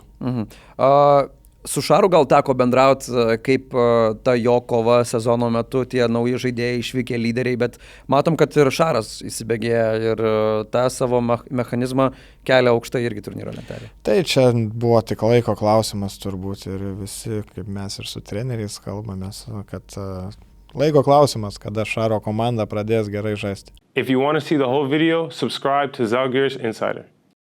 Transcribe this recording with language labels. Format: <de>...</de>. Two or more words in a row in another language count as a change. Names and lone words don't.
<lt>Su Šaru gal teko bendrauti, kaip ta jo kova sezono metu, tie nauji žaidėjai išvykę lyderiai, bet matom, kad ir Šaras įsibėgėja ir tą savo mechanizmą kelia aukštai irgi turnyro lentelėje. Tai čia buvo tik laiko klausimas turbūt ir visi, kaip mes ir su treneriais kalbamės, kad laiko klausimas, kada Šaro komanda pradės gerai žaisti.</lt> <en>If you want to see the whole video, subscribe to Zalgiris Insider.</en>